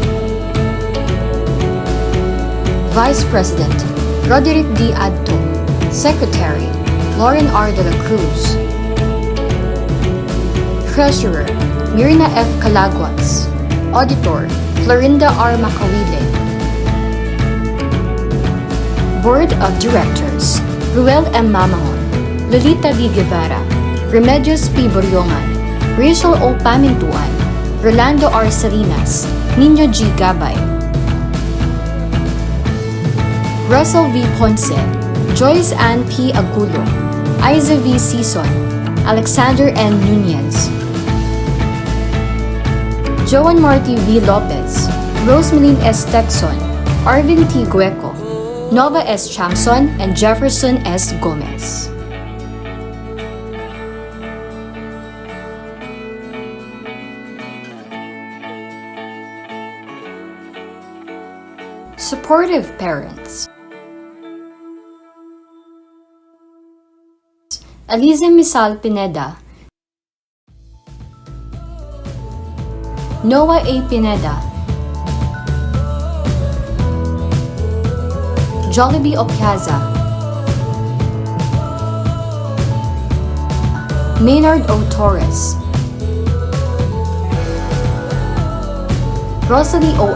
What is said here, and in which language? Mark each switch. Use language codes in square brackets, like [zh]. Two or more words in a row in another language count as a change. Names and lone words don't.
[en] Vice President, Roderick D. Adto. Secretary, Lauren R. De La Cruz. Treasurer, Mirna F. Calaguas. Auditor, Florinda R. Macawile. Board of Directors, Ruel M. Mamangon, Lolita B. Guevara, Remedios P. Boryongan, Rachel O. Pamintuan, Rolando R. Salinas, Nino G. Gabay. Russell V. Ponce, Joyce Ann P. Agulo, Isa V. Sison, Alexander N. Nunez. Joan Marty V. Lopez, Rosemeline S. Texon, Arvin T. Gueco, Nova S. Chamson, and Jefferson S. Gomez. Supportive parents: Aliza Misal Pineda, Noah A. Pineda, Jollibee Opiaza, Maynard O. Torres, Rosalie O.